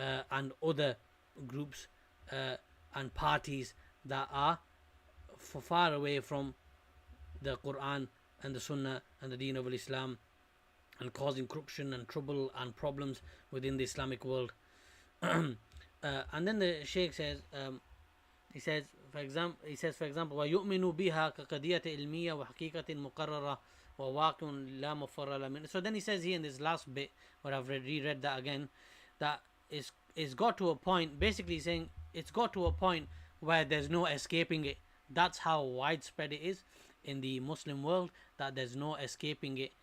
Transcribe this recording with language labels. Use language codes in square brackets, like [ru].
[en] and other groups and parties that are far away from the Quran and the Sunnah and the Deen of Islam, and causing corruption and trouble and problems within the Islamic world. And then the Shaykh says, for example, [ar] وَيُؤْمِنُ بِهَا كَقَضِيَّةٍ عِلْمِيَّةٍ وَحَقِيقَةٍ مُقَرَّرَةٍ وَوَاقِعٌ لَا مَفَرَّ لَهُ. [en] So then he says here in this last bit, where I've reread that again, that it's got to a point, basically saying it's got to a point where there's no escaping it. That's how widespread it is in the Muslim world, that there's no escaping it.